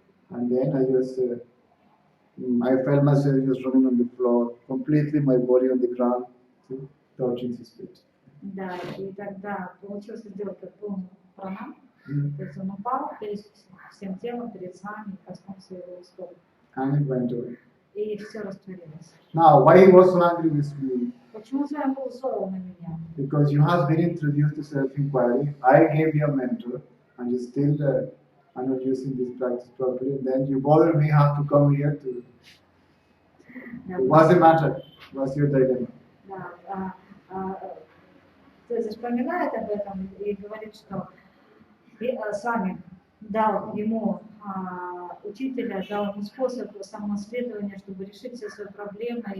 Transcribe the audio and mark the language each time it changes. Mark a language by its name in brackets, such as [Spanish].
[English] And then I felt myself just running on the floor, completely my body on the ground, see, touching his feet. [Russian] Да, и тогда получилось сделать как полный пранам. То есть он упал всем телом перед вами, коснулся его стоп. [English] And it went away. [Russian] И все растворилось. [English] Now, why he was so angry with me? [Russian] Почему Святой был зол на меня? [English] Because you have been introduced to self-inquiry. I gave you a mentor, and you still are not using this practice properly. And then you bother me how to come here to. What's the matter? What's your dilemma? [Russian] Да, Цезарь вспоминает об этом и говорит, что с вами дал ему учителя, дал ему способ самоисследования, чтобы решить все свои проблемы.